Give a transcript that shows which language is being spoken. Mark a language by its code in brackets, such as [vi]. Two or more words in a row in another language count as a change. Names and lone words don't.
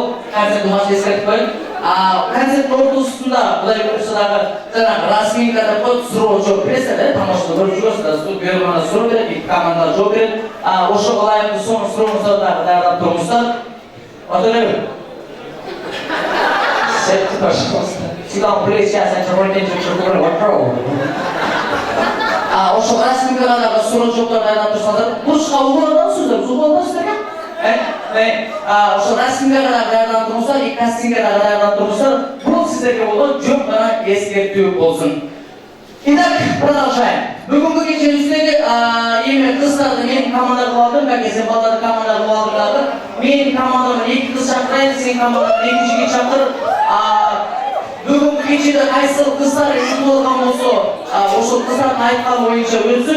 [ky] Концерттин башында эскертип коеюн. Концерттин ортосунда Кудай буйруса дагы жанагы разминка деп коет, суроо жооп бересиздер, тамашаны көрүп жүргөсүздөр, бүйөргөндө суроо берет, эки команда жооп берет. Ошого ылайыктуу соңку сурооңузду дагы даярдап туруңуздар. Отуребиз. Сетти башкаласында. [en] Sit down, please. Yes, I'm sorry to interrupt you. What problem? [ky] Ошо расминкага суроо жооптор даярдап турсаңыздар, бурчка угулдансыздар, угулдансыздар. Ошо расмингага даярданып туруңуздар, и кастингге даярданып туруңуздар. Бул сиздерге болгон жөн гана эскертүү болсун. [ru] Итак, продолжаем. [ky] Бүгүнкү кечебиздеги эми кыздарды мен команда кылып алдым, как сен балдарды команда кылып алдым дагы. Мен командаман эки кыз чакырайын, сен командадан эки жигит чакыр. Бүгүнкү кечеде кайсыл кыздар утуп алган болсо, ошол кыздардын айтканы боюнча өтсүн.